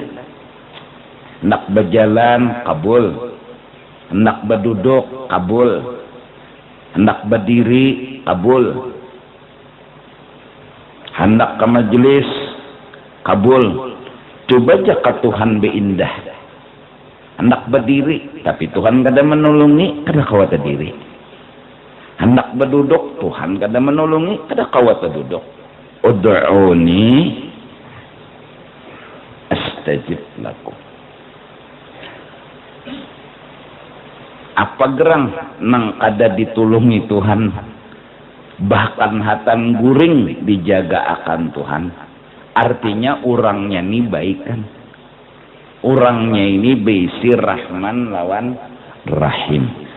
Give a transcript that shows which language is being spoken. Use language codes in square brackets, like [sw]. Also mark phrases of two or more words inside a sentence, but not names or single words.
[bjn] Hendak berjalan kabul, hendak berduduk kabul, hendak berdiri kabul, hendak ke majelis kabul. Coba aja ke Tuhan beindah. Hendak berdiri tapi Tuhan kada menolongi, kada kawat diri. Hendak berduduk Tuhan kada menolongi, kada kawat duduk. [ar] ادعوني أستجب لكم. [bjn] Apa gerang nang kada ditulungi Tuhan, bahkan hatan guring dijaga akan Tuhan, artinya orangnya ini baik kan, orangnya ini beisi Rahman lawan Rahim.